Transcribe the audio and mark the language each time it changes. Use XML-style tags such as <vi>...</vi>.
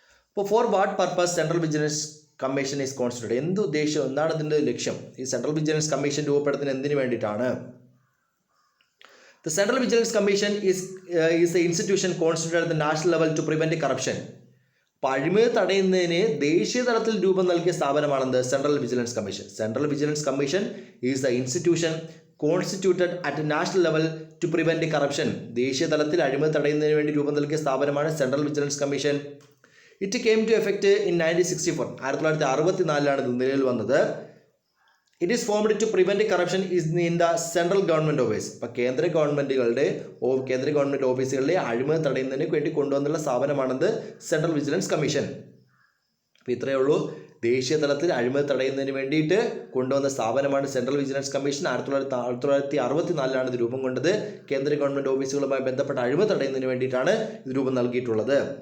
<en>അപ്പോൾ for what purpose central vigilance commission is constituted?</en> <ml>എന്ത് ഉദ്ദേശം, എന്താണ് ഇതിൻ്റെ ലക്ഷ്യം? ഈ സെൻട്രൽ വിജിലൻസ് കമ്മീഷൻ രൂപപ്പെടുത്തുന്നത് എന്തിനു വേണ്ടിയിട്ടാണ്?</ml> <en>The Central Vigilance Commission is the institution constituted at the national level to prevent corruption.</en> <ml>അപ്പോൾ അഴിമതി തടയുന്നതിന് ദേശീയ തലത്തിൽ രൂപം നൽകിയ സ്ഥാപനമാണെന്ത്? Central vigilance commission.</ml> <en>Central vigilance commission is the institution constituted at national level to prevent corruption.</en> <ml>ദേശീയ തലത്തിൽ അഴിമതി തടയുന്നതിന് വേണ്ടി രൂപം നൽകിയ സ്ഥാപനമാണ് central vigilance commission.</ml> <en>It came to effect in 1964. 1964</en> <ml>ഇത് നിലവിൽ വന്നത്.</ml> <en>It is formed to prevent corruption in the central government office.</en> <ml>അപ്പോൾ കേന്ദ്ര ഗവൺമെൻറ് ഓഫീസുകളിലെ അഴിമതി തടയുന്നതിന് വേണ്ടി കൊണ്ടുവന്നുള്ള സ്ഥാപനമാണെന്ന് സെൻട്രൽ വിജിലൻസ് കമ്മീഷൻ. അപ്പോൾ ഇത്രയേ ഉള്ളൂ. ദേശീയ തലത്തിൽ അഴിമതി തടയുന്നതിന് വേണ്ടിയിട്ട് കൊണ്ടുവന്ന സ്ഥാപനമാണ് സെൻട്രൽ വിജിലൻസ് കമ്മീഷൻ. 1964 ഇത് രൂപം കൊണ്ടത്. കേന്ദ്ര ഗവൺമെൻറ് ഓഫീസുകളുമായി ബന്ധപ്പെട്ട അഴിമതി തടയുന്നതിന് വേണ്ടിയിട്ടാണ് ഇത് രൂപം നൽകിയിട്ടുള്ളത്.</ml>